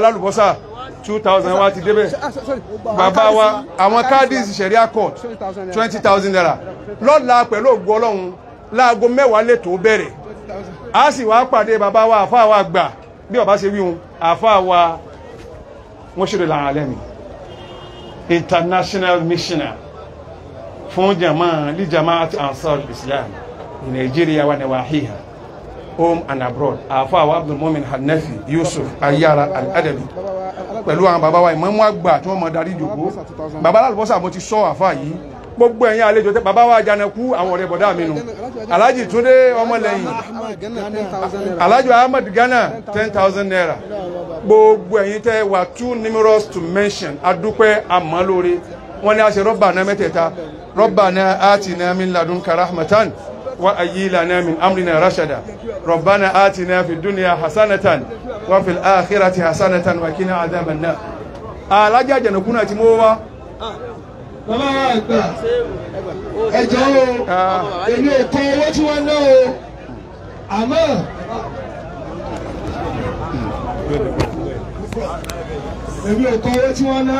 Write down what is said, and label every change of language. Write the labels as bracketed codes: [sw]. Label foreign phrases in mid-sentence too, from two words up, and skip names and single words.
[yo] alálùbọ́sà 2,000 wa ti débẹ̀ bàbá wa àwọn Qadis [en] Sharia court [yo] 20,000 naira lọ́la pẹ̀lú ògbó ọlọ́run láago 10 lè tó bẹ̀rẹ̀ a sì wá pàdé bàbá wa àfáà wa gbà bí ọba ṣe wíhun àfáà wa wọ́n ṣe lè lára lẹ́mí [en] international missioner [yo] fún Jamaat Ansar Islam in Nigeria wa nawahiha [en] home and abroad [yo] àfáà wa Abdul Mumin Hanafi Yusuf Ayara Al-Adabi pẹ̀lú àwọn bàbá wa ìmáàmù àgbà tí wọ́n mọ̀ darí ìjòkó bàbá alálùbọ́sà mo ti sọ àfáà yìí gbogbo ẹ̀yin àlejò tẹ́ bàbá wa Àjànàkú àwọn ọ̀rẹ́ bọ̀dá mi nù Alhaji Túndé ọmọlẹ́yìn Alhaji Ahmed Ghana 10,000 naira gbogbo ẹ̀yin tẹ́ wà [en] too numerous to mention [yo] adúpẹ́ àmọ́lóore wọ́n ní a ṣe Rabbana mẹ́tẹ̀ẹ̀ta [ar] ربنا آتنا من لدنك رحمة وهيئ لنا من أمرنا رشدا ربنا آتنا في الدنيا حسنة وفي الآخرة حسنة وقنا عذاب النار. [yo] Alájà Àjànàkú náà ti mú wá. bàbá wa àgbà ẹjọ́ o èmi ò kọ owó tí wọ́n ná o àmọ́ èmi ò kọ owó tí wọ́n ná